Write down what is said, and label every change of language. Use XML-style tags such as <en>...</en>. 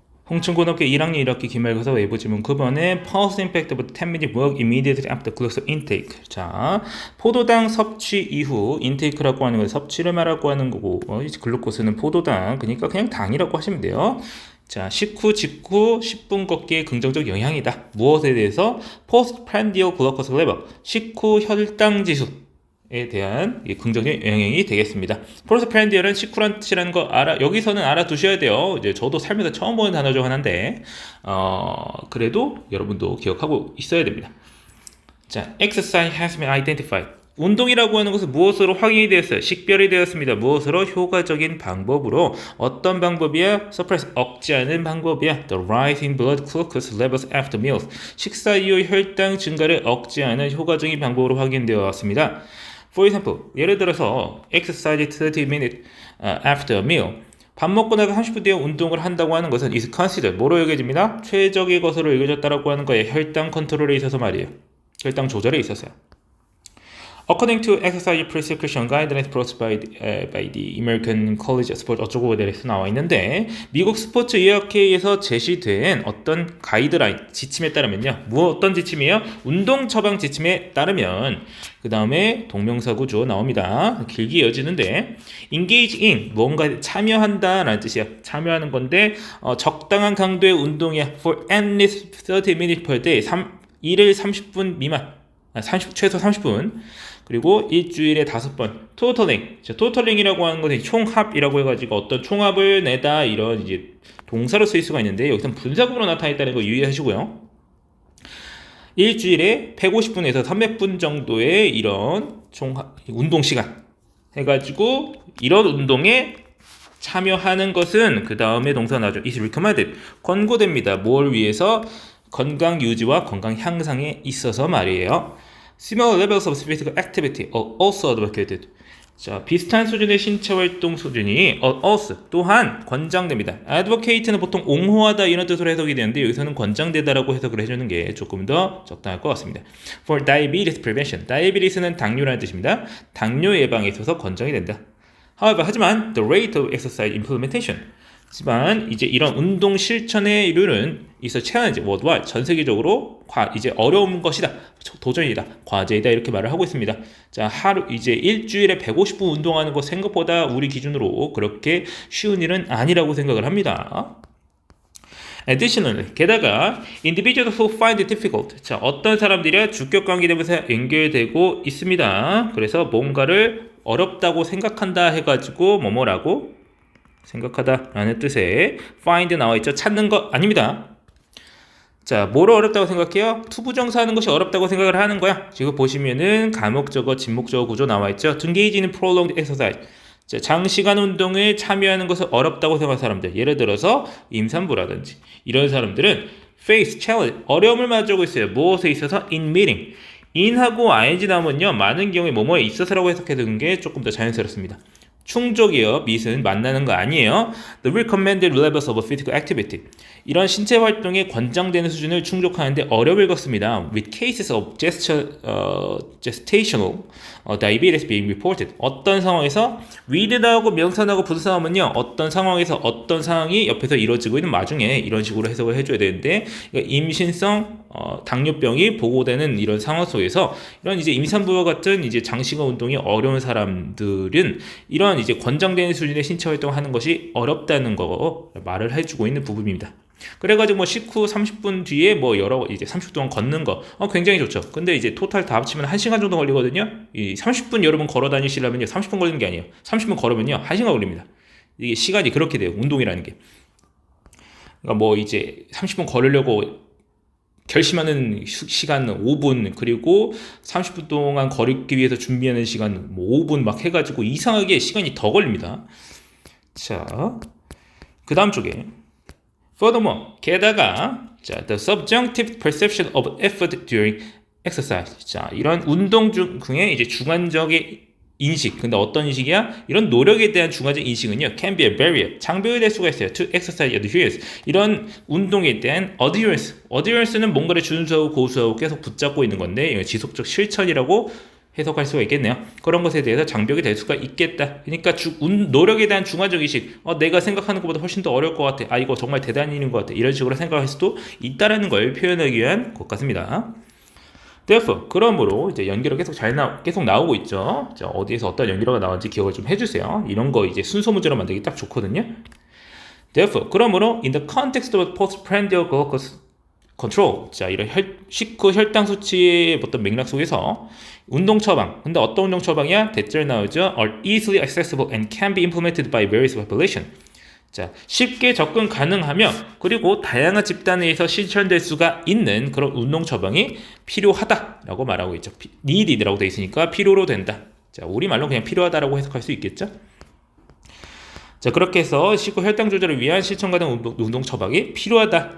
<ko>홍천고등학교 1학년 1학기 기말고사 외부 지문 9번에</ko> <en>Pulse impact of 10-minute walk immediately after glucose intake.</en> <ko>자, 포도당 섭취 이후 인테이크라고 하는 건 섭취를 말하고 하는 거고 글루코스는 포도당, 그러니까 그냥 당이라고 하시면 돼요. 자, 식후 직후 10분 걷기의 긍정적 영향이다. 무엇에 대해서?</ko> <en>Postprandial glucose level,</en> <ko>식후 혈당 지수에 대한 긍정적 영향이 되겠습니다. 포스트프렌디얼은 식후란 뜻이라는 거 여기서는 알아두셔야 돼요. 이제 저도 살면서 처음 보는 단어 중 하나인데, 그래도 여러분도 기억하고 있어야 됩니다.</ko> <en>자, exercise has been identified.</en> <ko>운동이라고 하는 것은 무엇으로 확인이 되었어요? 식별이 되었습니다. 무엇으로? 효과적인 방법으로. 어떤 방법이야? suppress, 억제하는 방법이야.</ko> <en>The rise in blood glucose levels after meals.</en> <ko>식사 이후 혈당 증가를 억제하는 효과적인 방법으로 확인되어 왔습니다.</ko> <en>For example,</en> <ko>예를 들어서</ko> <en>exercise 30 minutes after a meal.</en> <ko>밥 먹고 나서 30분 뒤에 운동을 한다고 하는 것은</ko> <en>is considered</en> <ko>뭐로 여겨집니다? 최적의 것으로 여겨졌다라고 하는 거예요. 혈당 컨트롤에 있어서 말이에요. 혈당 조절에 있어서요.</ko> <en>According to exercise prescription guidelines proposed by the American College of Sport</en> <ko>어쩌고 대해서 나와 있는데, 미국 스포츠 의학회에서 제시된 어떤 가이드라인 지침에 따르면요, 어떤 지침이에요? 운동 처방 지침에 따르면 그 다음에 동명사구 주어 나옵니다. 길게 이어지는데,</ko> <en>engage in</en> <ko>뭔가 참여한다 라는 뜻이야. 참여하는 건데 적당한 강도의 운동이야.</ko> <en>For at least 30 minutes per day.</en> <ko>일일 30분 미만, 최소 30분. 그리고 일주일에 5번. 토털링. 토털링이라고 하는 것은 총합이라고 해가지고 어떤 총합을 내다, 이런 이제 동사로 쓰일 수가 있는데, 여기서는 분사구로 나타냈다는 거 유의하시고요. 일주일에 150분에서 300분 정도의 이런 총합 운동 시간 해가지고 이런 운동에 참여하는 것은 그 다음에 동사 나죠.</ko> <en>is recommended.</en> <ko>권고됩니다. 뭘 위해서? 건강 유지와 건강 향상에 있어서 말이에요.</ko> <en>Similar levels of physical activity are also advocated.</en> <ko>자, 비슷한 수준의 신체 활동 수준이 also 또한 권장됩니다. advocate는 보통 옹호하다 이런 뜻으로 해석이 되는데, 여기서는 권장되다라고 해석을 해주는 게 조금 더 적당할 것 같습니다.</ko> <en>For diabetes prevention.</en> <ko>diabetes는 당뇨라는 뜻입니다. 당뇨 예방에 있어서 권장이 된다.</ko> <en>However,</en> <ko>하지만</ko> <en>the rate of exercise implementation.</en> <ko>하지만 이제 이런 운동 실천의 률은 있어</ko> <en>challenge worldwide,</en> <ko>전 세계적으로 이제 어려운 것이다, 도전이다, 과제이다 이렇게 말을 하고 있습니다. 자, 이제 일주일에 150분 운동하는 거 생각보다 우리 기준으로 그렇게 쉬운 일은 아니라고 생각을 합니다.</ko> <en>Additionally,</en> <ko>게다가</ko> <en>individuals who find it difficult.</en> <ko>자, 어떤 사람들이 주격 관계되면서 연결되고 있습니다. 그래서 뭔가를 어렵다고 생각한다 해가지고 뭐뭐라고 생각하다 라는 뜻의 find 나와 있죠. 찾는 것 아닙니다. 자, 뭐를 어렵다고 생각해요? 투부정사 하는 것이 어렵다고 생각을 하는 거야. 지금 보시면은 가목적어, 진목적어 구조 나와 있죠.</ko> <en>To engage in prolonged exercise.</en> <ko>자, 장시간 운동에 참여하는 것을 어렵다고 생각하는 사람들, 예를 들어서 임산부라든지 이런 사람들은</ko> <en>face challenge,</en> <ko>어려움을 맞이하고 있어요. 무엇에 있어서?</ko> <en>in meeting.</en> <ko>in하고 ing 나오면요, 많은 경우에 뭐뭐에 있어서라고 해석해 두는 게 조금 더 자연스럽습니다. 충족이요. 밑은 만나는 거 아니에요.</ko> <en>The recommended levels of physical activity.</en> <ko>이런 신체 활동에 권장되는 수준을 충족하는데 어려움을 겪습니다.</ko> <en>With cases of gestational diabetes being reported.</en> <ko>어떤 상황에서 with 나오고 명사 나오고 부사 나오면요, 어떤 상황에서 어떤 상황이 옆에서 이루어지고 있는 와중에 이런 식으로 해석을 해줘야 되는데, 임신성 당뇨병이 보고되는 이런 상황 속에서 이런 이제 임산부와 같은 이제 장시간 운동이 어려운 사람들은 이런 이제 권장되는 수준의 신체 활동을 하는 것이 어렵다는 거 말을 해주고 있는 부분입니다. 그래가지고 뭐 식후 30분 뒤에 뭐 여러 이제 30분 동안 걷는 거 굉장히 좋죠. 근데 이제 토탈 다 합치면 1시간 정도 걸리거든요. 이 30분 여러분 걸어 다니시려면요, 30분 걸리는 게 아니에요. 30분 걸으면요 1시간 걸립니다. 이게 시간이 그렇게 돼요. 운동이라는 게. 그러니까 뭐 이제 30분 걸으려고 결심하는 시간 5분, 그리고 30분 동안 걸기 위해서 준비하는 시간 뭐 5분 막 해가지고 이상하게 시간이 더 걸립니다. 자, 그 다음 쪽에</ko> <en>Furthermore,</en> <ko>게다가 자,</ko> <en>the subjective perception of effort during exercise.</en> <ko>자, 이런 운동 중에 이제 주관적인 인식. 근데 어떤 인식이야? 이런 노력에 대한 주관적 인식은요,</ko> <en>can be a barrier.</en> <ko>장벽이 될 수가 있어요.</ko> <en>To exercise adherence.</en> <ko>이런 운동에 대한 adherence. adherence는 뭔가를 준수하고 고수하고 계속 붙잡고 있는 건데, 지속적 실천이라고 해석할 수가 있겠네요. 그런 것에 대해서 장벽이 될 수가 있겠다. 그러니까 노력에 대한 중화적 의식, 내가 생각하는 것보다 훨씬 더 어려울 것 같아. 아, 이거 정말 대단한 일인 것 같아. 이런 식으로 생각할 수도 있다라는 걸 표현하기 위한 것 같습니다.</ko> <en>Therefore,</en> <ko>그러므로 이제 연결어 계속 나오고 있죠. 자, 어디에서 어떤 연결어가 나오는지 기억을 좀 해주세요. 이런 거 이제 순서 문제로 만들기 딱 좋거든요.</ko> <en>Therefore,</en> <ko>그러므로</ko> <en>in the context of postprandial glucose control,</en> <ko>자, 이런 식후 혈당 수치의 어떤 맥락 속에서 운동 처방, 근데 어떤 운동 처방이야? 대절 나오죠.</ko> <en>Are easily accessible and can be implemented by various population.</en> <ko>자, 쉽게 접근 가능하며 그리고 다양한 집단에서 실천될 수가 있는 그런 운동 처방이 필요하다라고 말하고 있죠. needed라고 되어 있으니까 필요로 된다. 자, 우리말로 그냥 필요하다라고 해석할 수 있겠죠. 자, 그렇게 해서 식후 혈당 조절을 위한 실천 가능 운동 처방이 필요하다.</ko>